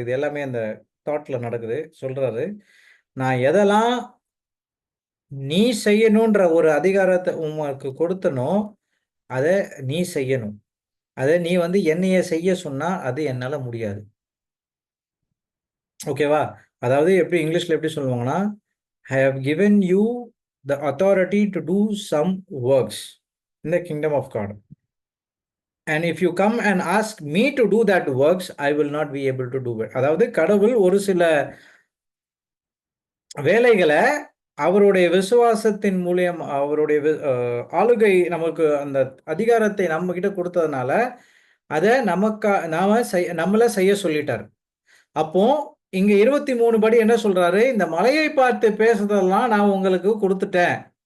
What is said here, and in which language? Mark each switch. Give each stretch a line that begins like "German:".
Tamil: இது எல்லாமே அந்த தாட்ல நடக்குது. சொல்றாரு, "நான் எதெல்லாம் நீ செய்யணுன்ற ஒரு அதிகாரத்த உனக்கு கொடுத்தனோ, அத நீ செய்யணும். அத நீ வந்து என்னைய செய்ய சொன்னா, அது என்னால முடியாது." ஓகேவா?
English: அதாவது எப்படி இங்கிலீஷ்ல எப்படி சொல்லுவாங்கன்னா, "I have given you the authority to do some works in the kingdom of God. And if you come and ask me to do that works, I will not be able to do it."
Tamil: அதாவது கடவுள் ஒரு சில வேலைகள அவருடைய விசுவாசத்தின் மூலியம் அவருடைய ஆளுகை நமக்கு அந்த அதிகாரத்தை நம்மகிட்ட குடுத்ததுனால, அத நம்மள செய்ய சொல்லிட்டாரு. அப்போ இங்க 23 படி என்ன சொல்றாரு? இந்த மலையை பார்த்து பேசுறதெல்லாம் நான் உங்களுக்கு குடுத்துட்டேன்.